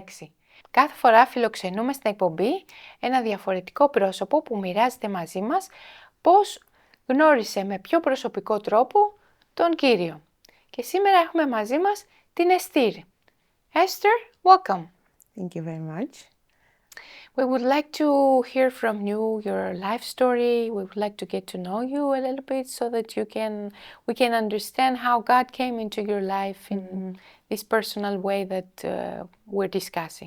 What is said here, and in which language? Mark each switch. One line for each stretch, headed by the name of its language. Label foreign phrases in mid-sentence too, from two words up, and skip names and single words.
Greek: Κάθε φορά φιλοξενούμε στην εκπομπή ένα διαφορετικό πρόσωπο που μοιράζεται μαζί μας πώς γνώρισε με πιο προσωπικό τρόπο τον Κύριο. Και σήμερα έχουμε μαζί μας την Εστήρ.
English: Esther, welcome. Thank you very much. We would like to hear from you your life story. We would like to get to know you a little bit so that we can understand how God came into your life in this personal way that we're discussing.